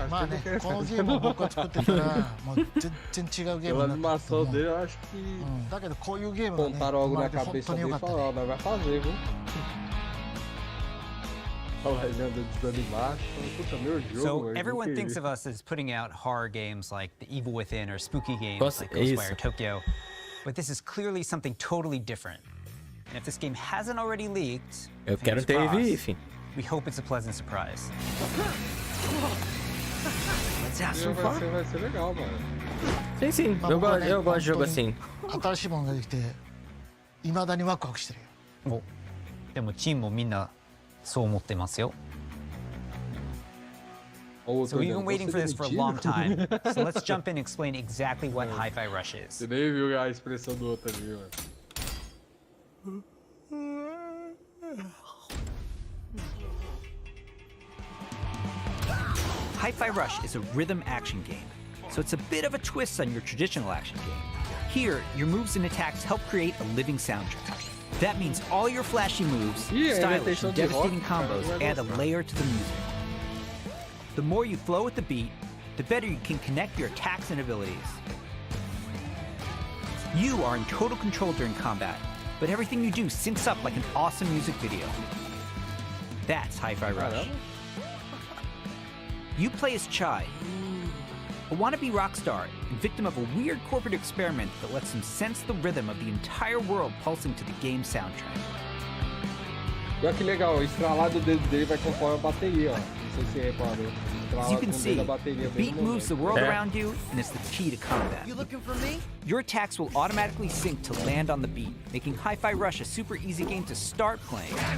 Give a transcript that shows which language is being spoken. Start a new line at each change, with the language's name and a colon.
Japanese: まあね、このゲームを僕は作ってからもう全然違うゲームになったと思う。だけどこういうゲームがね、生まれて本当に良かったね。
English: So everyone thinks of us as putting out horror games like The Evil Within or spooky games like Ghostwire Tokyo, but this is clearly something totally different. And if this game hasn't already leaked, fingers crossed, we hope it's a pleasant surprise. Let's have some fun.
Portuguese: Sim, eu gosto de jogo assim.
Japanese: 新しいものができて、未だにワクワクしてるよ。お、でもチームもみんなそう思ってますよ。
English: So we've been waiting for this for a long time. So let's jump in and explain exactly what Hi-Fi Rush is.
Portuguese: Você nem viu a expressão do outro ali, mano.
English: Hi-Fi Rush is a rhythm action game, so it's a bit of a twist on your traditional action game. Here, your moves and attacks help create a living soundtrack. That means all your flashy moves, stylish and devastating combos add a layer to the music. The more you flow with the beat, the better you can connect your attacks and abilities. You are in total control during combat, but everything you do syncs up like an awesome music video. That's Hi-Fi Rush. You play as Chai, a wannabe rock star and victim of a weird corporate experiment that lets him sense the rhythm of the entire world pulsing to the game's soundtrack.
Portuguese: Olha que legal, o estralar do dedo dele vai conforme a bateria, ó. Não sei se você reparou.
English: As you can see, the beat moves the world around you, and it's the key to combat. You looking for me? Your attacks will automatically sync to land on the beat, making Hi-Fi Rush a super easy game to start playing.